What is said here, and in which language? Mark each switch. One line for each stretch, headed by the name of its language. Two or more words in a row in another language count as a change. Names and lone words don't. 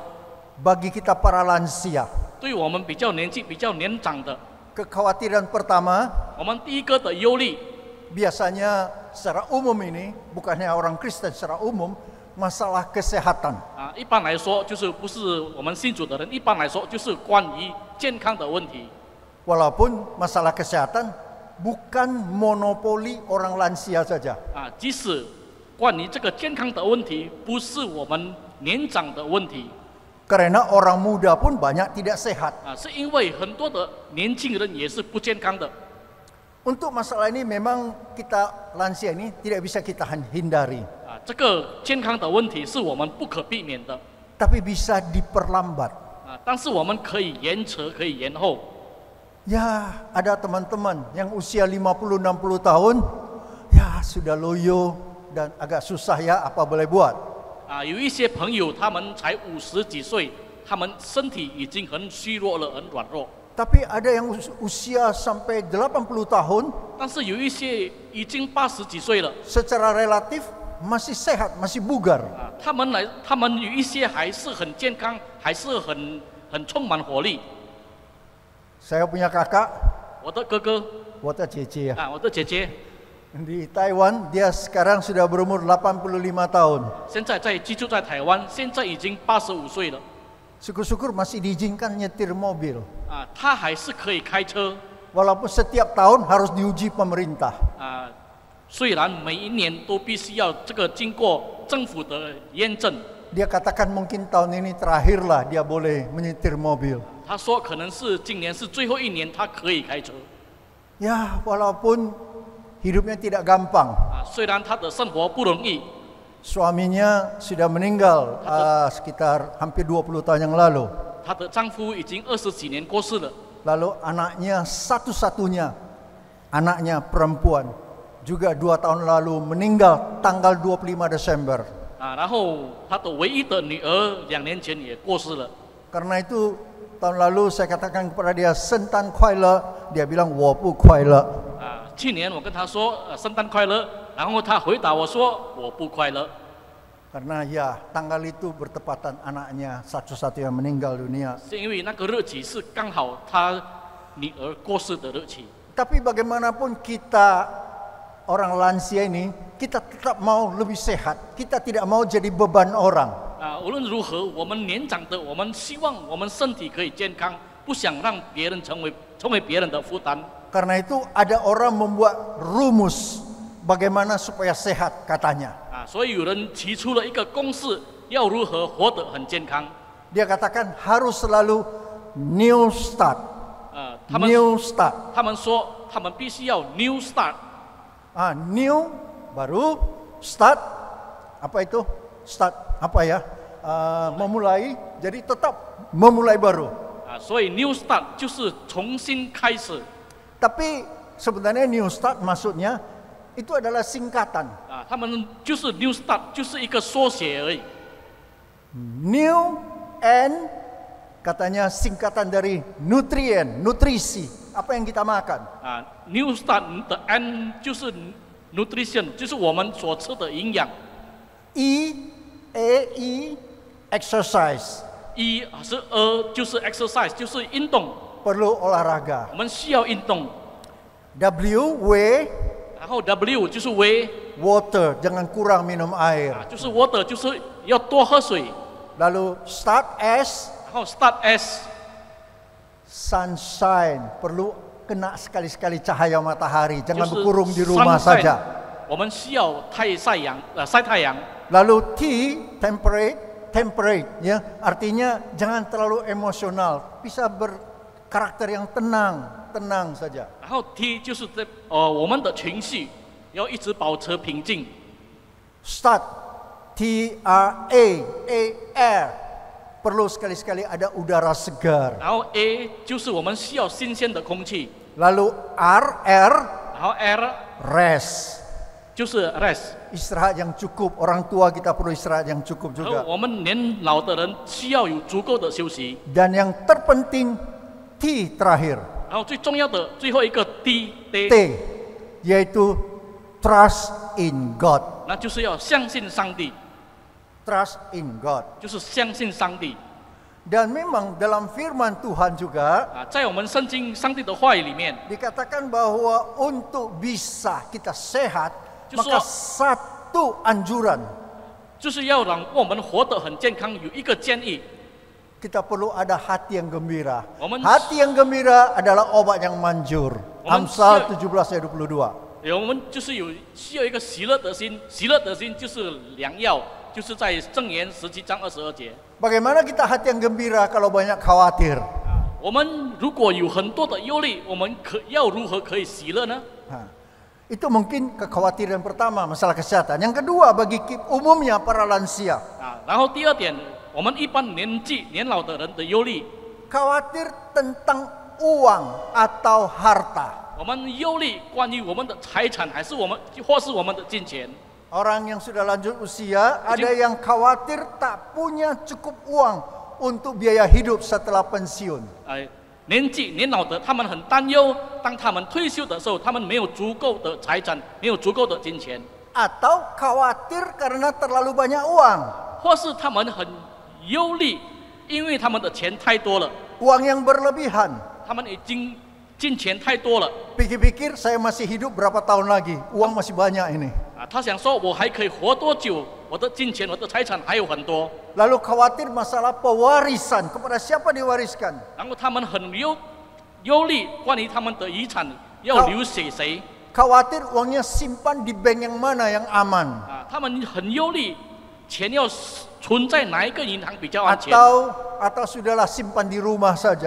Indonesian: bagi kita para lansia,
Chinese: 对于我们年纪比较年长的，
Indonesian: kekhawatiran pertama
Chinese: 我们第一个的忧虑，
Indonesian: biasanya secara umum ini, bukannya orang Kristen secara umum, masalah kesehatan.
Chinese: 一般来说就是不是我们信主的人，一般来说就是关于健康的问题。
Indonesian: Walaupun masalah kesehatan bukan monopoli orang lansia saja.
Chinese: 即使关于这个健康的问题，不是我们年长的问题，
Indonesian: Karena orang muda pun banyak tidak sehat.
Chinese: 是因为很多的年轻人也是不健康的。
Indonesian: Untuk masalah ini memang kita lansia ini tidak bisa kita hindari.
Chinese: 这个健康的问题是我们不可避免的。
Indonesian: Tapi bisa diperlambat.
Chinese: 但是我们可以延迟，可以延后。
Indonesian: Ya, ada teman-teman yang usia 50-60 tahun, ya sudah loyo dan agak susah ya, apa boleh buat.
Chinese: 有一些朋友他们才50几岁，他们身体已经很虚弱了，很软弱。
Indonesian: Tapi ada yang usia sampai 80 tahun,
Chinese: 但是有一些已经80几岁了，
Indonesian: secara relatif masih sehat, masih bugar.
Chinese: 他们有一些还是很健康，还是很充满活力。
Indonesian: Saya punya kakak,
Chinese: 我的哥哥我的姐姐ya. 我的姐姐
Indonesian: Di Taiwan, dia sekarang sudah berumur 85 tahun.
Chinese: 现在居住在台湾，现在已经85岁了。
Indonesian: Syukur-syukur masih diizinkan nyetir mobil.
Chinese: 他还是可以开车。
Indonesian: Walaupun setiap tahun harus diuji pemerintah.
Chinese: 虽然每一年都必须要这个经过政府的验证。
Indonesian: Dia katakan mungkin tahun ini terakhirlah dia boleh menyetir mobil.
Chinese: 他说可能是今年是最后一年，他可以开车。
Indonesian: Ya, walaupun hidupnya tidak gampang.
Chinese: 虽然他的生活不容易，
Indonesian: Suaminya sudah meninggal sekitar hampir 20 tahun yang lalu.
Chinese: 她的丈夫已经20几年过世了。
Indonesian: Lalu anaknya satu-satunya, anaknya perempuan, juga 2 tahun lalu meninggal tanggal 25 Desember.
Chinese: 然后她的唯一的女儿2年前也过世了。
Indonesian: Karena itu tahun lalu saya katakan kepada dia
Chinese: 圣诞快乐,
Indonesian: dia bilang
Chinese: 我不快乐。去年我跟她说圣诞快乐，然后她回答我说我不快乐。
Indonesian: Karena ya tanggal itu bertepatan anaknya satu-satu yang meninggal dunia.
Chinese: 是因为那个日期是刚好她女儿过世的日期。
Indonesian: Tapi bagaimanapun kita orang lansia ini, kita tetap mau lebih sehat. Kita tidak mau jadi beban orang.
Chinese: 无论如何，我们年长的，我们希望我们身体可以健康，不想让别人成为别人的负担。
Indonesian: Karena itu ada orang membuat rumus bagaimana supaya sehat katanya.
Chinese: 所以有人提出了一个公式，要如何活得很健康。
Indonesian: Dia katakan harus selalu
English: new start.
Chinese: 他们
English: New start.
Chinese: 他们说他们必须要
English: new start。
Indonesian: New baru, start apa itu? Start apa ya? Memulai. Jadi tetap memulai baru.
Chinese: 所以
English: new start
Chinese: 就是重新开始。
Indonesian: Tapi sebenarnya
English: new start
Indonesian: maksudnya itu adalah singkatan.
Chinese: 他们就是
English: new start
Chinese: 就是一个缩写而已。
English: New and
Indonesian: katanya singkatan dari nutrien, nutrisi, apa yang kita makan.
English: New start
Chinese: 的 N 就是 nutrition， 就是我们所吃的营养。
English: E exercise.
Chinese: E 是就是 exercise， 就是运动。
Indonesian: Perlu olahraga.
Chinese: 我们需要运动。
Indonesian: W
Chinese: 然后 W 就是 W，
Indonesian: water, jangan kurang minum air.
Chinese: 就是 water， 就是要多喝水。
Indonesian: Lalu start S,
Chinese: 然后 start S，
Indonesian: sunshine, perlu kena sekali-sekali cahaya matahari,
Chinese: 就
Indonesian: jangan
Chinese: 是
Indonesian: berkurung di rumah
Chinese: sunshine，
Indonesian: saja.
Chinese: 我们需要晒太阳。
Indonesian: Lalu T, temperate, ya, artinya jangan terlalu emosional, bisa berkarakter yang tenang saja.
Chinese: 然后 T 就是我们的情绪要一直保持平静。
Indonesian: Start, TRAAR, perlu sekali-sekali ada udara segar.
Chinese: 然后 A 就是我们需要新鲜的空气。
Indonesian: Lalu RR,
Chinese: 然后 R
Indonesian: rest,
Chinese: 就是 rest，
Indonesian: istirahat yang cukup. Orang tua kita perlu istirahat yang cukup
Chinese: 然后
Indonesian: juga.
Chinese: 我们年老的人需要有足够的休息。
Indonesian: Dan yang terpenting T terakhir,
Chinese: 然后最重要的最后一个 T，
English: yaitu trust in God.
Chinese: 那就是要相信上帝，
English: Trust in God.
Chinese: 就是相信上帝。
Indonesian: Dan memang dalam firman Tuhan juga
Chinese: 在我们圣经上帝的话语里面，
Indonesian: dikatakan bahwa untuk bisa kita sehat, Justru- maka satu anjuran
Chinese: 就是要让我们活得很健康。有一个建议，
Indonesian: kita perlu ada hati yang gembira. Momen- Hati yang gembira adalah obat yang manjur. Momen- Amsal 17 ayat 22.
Chinese: 我们就是需要一个喜乐的心，喜乐的心就是良药，就是在箴言17章22节。
Indonesian: Bagaimana kita hati yang gembira kalau banyak khawatir?
Chinese: 我们如果有很多的忧虑，我们要如何可以喜乐呢？
Indonesian: Itu mungkin kekhawatiran pertama, masalah kesehatan. Yang kedua, bagi umumnya para lansia,
Chinese: 然后第二点，我们一般年老的人的忧虑，
Indonesian: khawatir tentang uang atau harta.
Chinese: 我们忧虑关于我们的财产，还是或是我们的金钱。
Indonesian: Orang yang sudah lanjut usia, ada yang khawatir tak punya cukup uang untuk biaya hidup setelah pensiun.
Chinese: 年老的他们很担忧，当他们退休的时候，他们没有足够的财产，没有足够的金钱，
Indonesian: Atau khawatir karena terlalu banyak uang.
Chinese: 或是他们很忧虑，因为他们的钱太多了，
Indonesian: Uang yang berlebihan.
Chinese: 他们已经金钱太多了。
Indonesian: Pikir-pikir saya masih hidup berapa tahun lagi, uang masih banyak ini.
Chinese: 他想说我还可以活多久？我的金钱、我的财产还有很多。
Indonesian: Lalu khawatir masalah pewarisan, kepada siapa diwariskan.
Chinese: 然后他们很忧虑关于他们的遗产要留给谁。
Indonesian: Khawatir uangnya simpan di bank yang mana yang aman.
Chinese: 他们很忧虑钱要存在哪一个银行比较安全，
Indonesian: Atau sudahlah simpan di rumah saja.